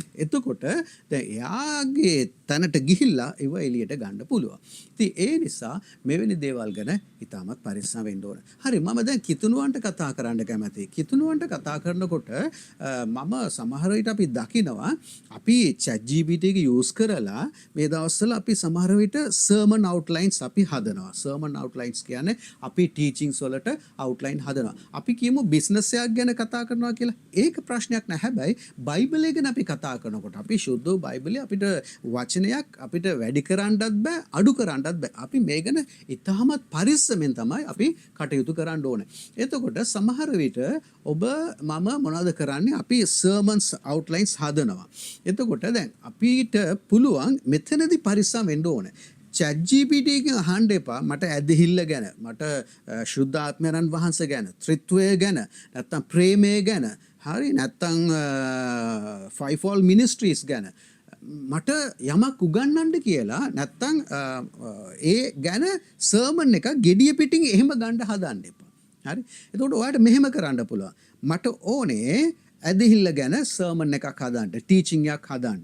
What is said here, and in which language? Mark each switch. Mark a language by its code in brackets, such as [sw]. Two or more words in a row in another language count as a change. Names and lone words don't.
[si] එතකොට දැන් එයාගේ තැනට ගිහිල්ලා ඒව එළියට ගන්න පුළුවන්. ඉතින් ඒ නිසා මෙවැනි දේවල් ගැන ඉතාමත් පරිස්සම් වෙන්න ඕන. හරි මම දැන් කිතුණුවන්ට කතා කරන්න කැමතියි. කිතුනුවන්ට කතා කරනකොට මම සමහර විට අපි දකිනවා අපි chat GPT එක use කරලා මේ දවස්වල අපි සමහර විට [en] sermon outlines [si] අපි හදනවා. [en] sermon outlines [si] කියන්නේ අපි teachings වලට outline හදනවා. අපි කියමු business එකක් ගැන කතා කරනවා කියලා. ඒක ප්‍රශ්නයක් නෑ. හැබැයි බයිබලය ගැන අපි කතා කරනකොට අපි ශුද්ධ බයිබලයේ අපිට වචනයක් අපිට වැඩි කරන්නත් බෑ අඩු කරන්නත් බෑ. අපි මේ ගැන ඉතාමත් පරිස්සමෙන් තමයි අපි කටයුතු කරන්න ඕනේ. එතකොට සමහර විට ඔබ මම මොනවද කරන්නේ අපි [en] sermons outlines [si] හදනවා. එතකොට දැන් අපිට පුළුවන් මෙතනදී පරිස්සම් වෙන්න ඕනේ. chat GPT එකෙන් අහන්න එපා මට ඇදහිල්ල ගැන මට ශුද්ධාත්මයන් වහන්සේ ගැන ත්‍රිත්වය ගැන නැත්තම් ප්‍රේමය ගැන හරි නැත්තම් [en] fivefold ministries [si] ගැන මට යමක් උගන්වන්න කියලා නැත්තම් ඒ ගැන සර්මන් එක gediya පිටින් එහෙම ගන්න හදන්න එපා. හරි. එතකොට ඔයාලට මෙහෙම කරන්න පුළුවන්. මට ඕනේ ඇදහිල්ල ගැන සර්මන් එකක් හදන්න, ටීචින් එකක් හදන්න.